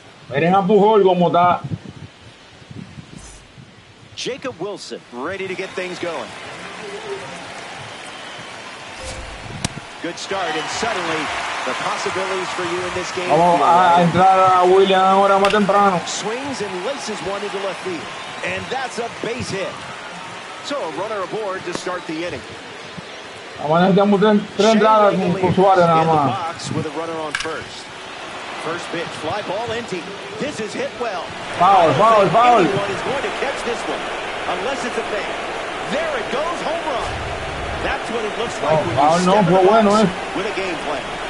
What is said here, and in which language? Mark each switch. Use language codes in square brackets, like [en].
[es] Miren a Pujol como está. [en] Jacob Wilson ready to get things going. Good start, and suddenly the possibilities for you in this game. [es] Vamos a entrar a William ahora más temprano. [en] Swings and laces one into left field, and that's a base hit. So a runner aboard to start the inning. [es] Vamos a necesitamos tres entradas con Suárez nada más. [en] Box with a runner on first. First pitch, fly ball empty. This is hit well. Foul. Anyone is going to catch this one, unless it's a fan. There it goes, home run. That's what it looks like when you step in the box with a game plan.